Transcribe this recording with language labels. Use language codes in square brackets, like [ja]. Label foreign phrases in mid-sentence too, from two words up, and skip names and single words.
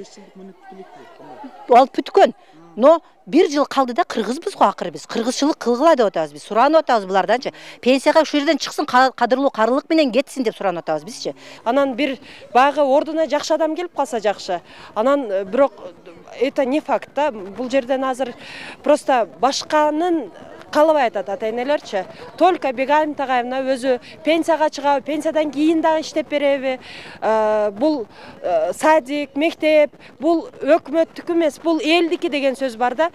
[ky] Ал бүткөн. Но бир жыл калды да кыргызбыз го акыры биз. Кыргызчылык кылгыла деп атабыз биз. Суранып атабыз буларданчы. Пенсияга ушул жерден чыксын, кадырлуу карылык менен кетсин деп суранып атабыз бизчи. Анан бир багы ордуна жакшы адам келип калса жакшы. Анан бирок [ru] это не факт [ky] да. Бул жерден азыр просто башканын калыбай атат ата-энелерчи. Только Бегайым Тагаевна өзү пенсияга чыгабы, пенсиядан кийин дагы иштеп береби. Бул садик, мектеп, бул өкмөттүк эмес, бул элдики деген сөз бар да.